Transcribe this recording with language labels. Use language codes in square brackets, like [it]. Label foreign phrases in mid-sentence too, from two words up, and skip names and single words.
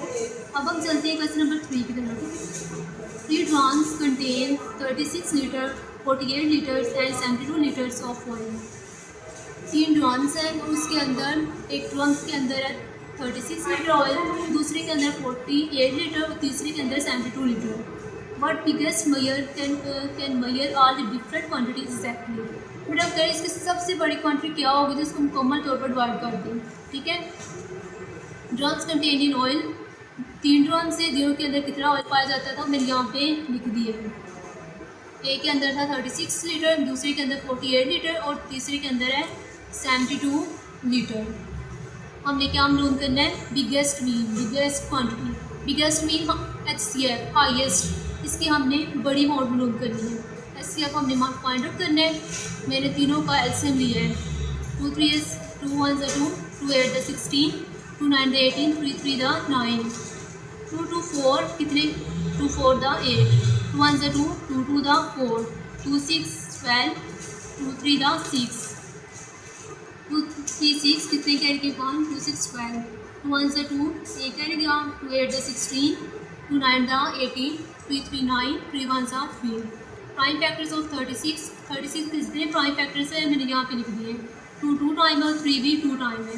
[ur] اب ہم چلتے ہیں [en] question number 3 [ur] کی طرف. [en] 3 drums contain 36 liter 48 liters and 72 liters of oil. [ur] 3 ڈرمس ہیں اور اس کے اندر ایک ڈرمس کے اندر ہے 36 [en] liter oil, [ur] دوسرے کے اندر 48 لیٹر اور تیسرے کے اندر 72 لیٹر. [en] but biggest measure can measure all the different quantities exactly. [ur] بٹ اب اس کی سب سے بڑی کوانٹٹی کیا ہوگی جو اس کو مکمل طور پر ڈیوائڈ کر دیں. ٹھیک ہے. [en] drums contain in oil. [ur] 3 ڈرمس سے جنہوں کے اندر کتنا آئل پایا جاتا تھا میں نے یہاں پہ لکھ دیا ہے. ایک کے اندر تھا 36 لیٹر، دوسرے کے اندر 48 لیٹر اور تیسرے کے اندر ہے 72 لیٹر. ہم نے کیا معلوم کرنا ہے؟ [en] biggest mean, biggest quantity. biggest mean HCF highest. [ur] اس کی ہم نے بڑی اماؤنٹ معلوم کرنی ہے. HCF ہم نے [en] find out [ur] کرنا ہے. میں نے تینوں کا ایلسیم لیا ہے. [en] 2 3 is 2 1 is 2 2 8 is 16 2 9 is 18 3 3 is 9 2 2 4 کتنے 2 4 is 8 2 1 is 2 2 2 is 4 2 6 12 2 3 is 6 2 3 6 [ur] کتنے کہہ گے [en] 1 2 6 12 2 1 is 2 [ur] ایک کہہ گیا [en] 2 8 is 16 2 9 is 18 3 3 9 3 1 is 3. prime factors of 36 [ur] کے جتنے [en] prime factors [ur] ہیں میں نے یہاں پہ لکھ دیے. 2 2 ٹائم ہے اور 3 بھی 2 ٹائم ہے.